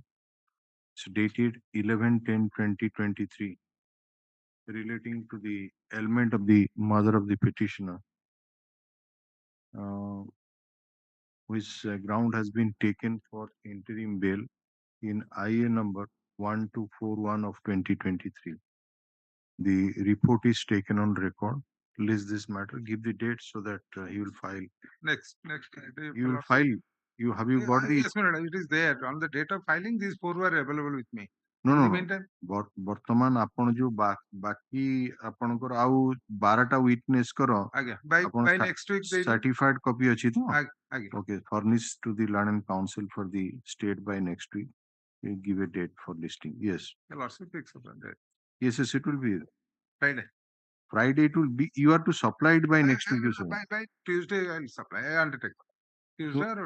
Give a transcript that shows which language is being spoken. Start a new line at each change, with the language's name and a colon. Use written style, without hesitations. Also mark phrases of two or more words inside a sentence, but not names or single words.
English: It's dated 11/10/2023, relating to the ailment of the mother of the petitioner, which ground has been taken for interim bail in IA number 1241 of 2023. The report is taken on record. List this matter, give the date so that he will file. Next. You will file. Have you got the? Yes, madam. It is there on the date of filing. These 4 were available with me. No, In the no. meantime,
Odia: ବର୍ତ୍ତମାନ ଆପଣ ଯୋଉ ବାକି ଆପଣଙ୍କର ଆଉ 12ଟା ୱିଟନେସ୍ କର
English: by next week certified copy
Odia: ଅଛି ତ? ଆଜ୍ଞା.
English: Okay, furnish to the Learned Counsel for the state by next week. You give a date for listing. Yes. Lordship fix upon that. Yes, it will be Friday. Friday. It will be. You are to supply it by next week. By Tuesday, I will supply. I undertake. Tuesday or